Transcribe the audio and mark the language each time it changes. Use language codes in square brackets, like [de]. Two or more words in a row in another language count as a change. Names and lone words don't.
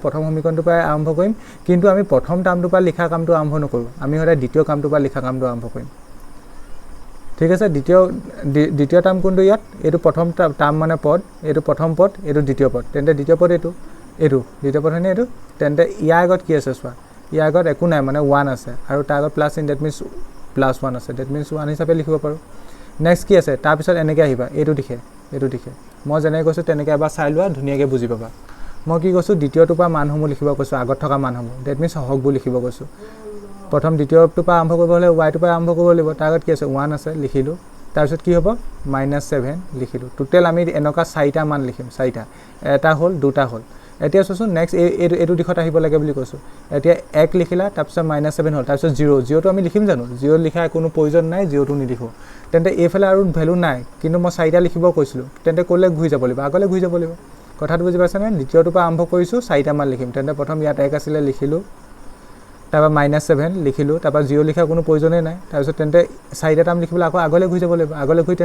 [as] প্ৰথম সমীকৰণটোৰ পৰা আৰম্ভ কৰিম কিন্তু আমি প্ৰথম টাৰ্মটোৰ পৰা লিখা কামটো আৰম্ভ নকৰো আমি সদায় দ্বিতীয় কামটোৰ পৰা লিখা কামটো আৰম্ভ কৰিম ঠিক আছে দ্বিতীয় টাৰ্ম কোনটো ইয়াত এটো প্ৰথম টাৰ্ম মানে পদ এটো প্ৰথম পদ এটো দ্বিতীয় পদ তেন্তে দ্বিতীয় পদ এটো দ্বিতীয় পদ হয়নে এটো তেন্তে ইয়াৰ আগত কি আছে চোৱা ইয়াৰ আগত একো নাই মানে 1 আছে আৰু তাৰ আগত [en] plus in that means [as] +1 আছে [en] that means [as] 1 হিচাপে লিখিব পাৰো নেক্সট কি আছে তাৰ পিছত এনেকৈ আহিবা এটো দিখে মই যেনে কৈছো তেনেকৈ এবাৰ চাই লোৱা ধুনিয়াকৈ বুজি পাবা মই কি কৈছো দ্বিতীয়টো পৰা মানসমূহ লিখিব কৈছো আগত থকা মানসমূহ [en] that means [as] সহগবোৰ লিখিব কৈছো প্ৰথম দ্বিতীয়টো পৰা আৰম্ভ কৰিব হলে y টো পৰা আৰম্ভ কৰিব লাগিব তাৰ আগত কি আছে 1 আছে লিখিলো তাৰ পিছত কি হ'ব -7 লিখিলো টোটাল আমি এনেকা 4টা মান লিখিম 4টা এটা হল দুটা হল এতিয়া চোৱাচোন নেক্সট এইটো দিশত আহিব লাগে বুলি কৈছোঁ এতিয়া 1 লিখিলা তাৰপিছত -7 হ'ল তাৰপিছত 0 0টো আমি লিখিম জানো 0 লিখা কোনো প্ৰয়োজন নাই 0টো নিলিখোঁ তেন্তে এইফালে আৰু ভেলু নাই কিন্তু মই 4টা লিখিব কৈছিলোঁ তেন্তে ক'লে ঘূৰি যাব লাগিব আগলৈ ঘূৰি যাব লাগিব কথাটো বুজি পাইছানে দ্বিতীয়টোৰ পৰা আৰম্ভ কৰিছোঁ 4টা মান লিখিম তেন্তে প্ৰথম ইয়াত 1 আছিলে লিখিলোঁ তাৰপৰা -7 লিখিলোঁ তাৰপৰা 0 লিখা কোনো প্ৰয়োজনেই নাই তাৰপিছত তেন্তে 4টা টাৰ্ম লিখিবলৈ আকৌ আগলৈ ঘূৰি যাব লাগিব আগলৈ ঘূৰি